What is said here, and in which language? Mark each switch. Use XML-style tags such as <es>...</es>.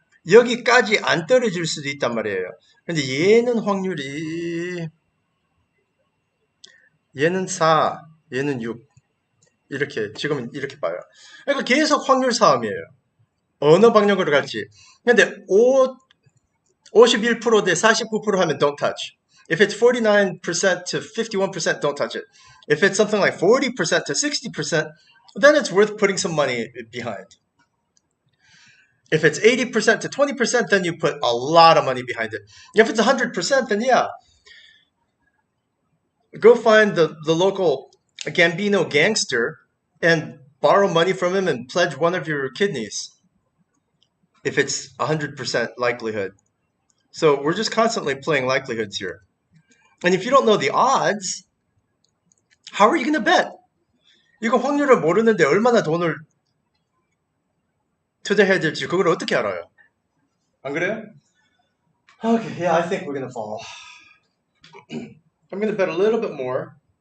<ko>여기까지 안 떨어질 수도 있단 말이에요. 근데 얘는 확률이 얘는 4, 얘는 6 이렇게 지금은 이렇게 봐요. 그러니까 계속 확률 싸움이에요. 어느 방향으로 갈지. 근데 51% 대 49% 하면</ko> <en>don't touch. If it's 49% to 51%, don't touch it. If it's something like 40% to 60%, then it's worth putting some money behind. If it's 80% to 20%, then you put a lot of money behind it. If it's 100%, then yeah, go find the local Gambino gangster and borrow money from him and pledge one of your kidneys if it's 100% likelihood. So we're just constantly playing likelihoods here. And if you don't know the odds, how are you going to bet?</en> <ko>이거 확률을 모르는데 얼마나 돈을 투자해야 될지 그걸 어떻게 알아요? 안 그래요?</ko> <en>Okay, yeah, I think we're going to fall. I'm going to bet a little bit more.</en>